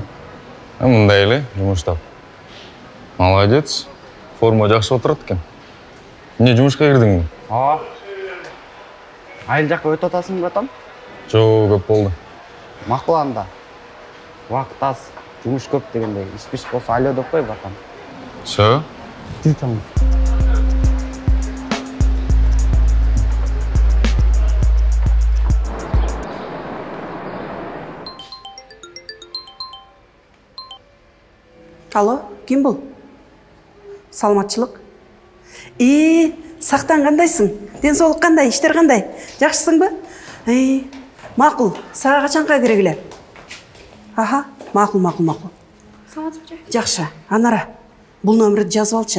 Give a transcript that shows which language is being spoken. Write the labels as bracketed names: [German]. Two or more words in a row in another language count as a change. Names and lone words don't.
[Kyrgyz] Мындай эле, жумуштап. Молодец. Форма жакшы отурат экен. Эмне жумушка кирдиңби? Айыл жакка өтүп атасың, братан? Жок, көп болду. Макул анда. Убакыт аз, жумуш көп дегендей. Иш болсо алё деп кой, братан. [Russian] Все? [Kyrgyz] Жүр тамам. Алло, ким бул? Саламатчылык. Сактан кандайсың? Ден соолук кандай? Иштер кандай? Жакшысыңбы? Макул. Сага качанга керек эле? Аха, макул. Саламатсызбы? Жакшы. Анара, бул номерди жазып алчы.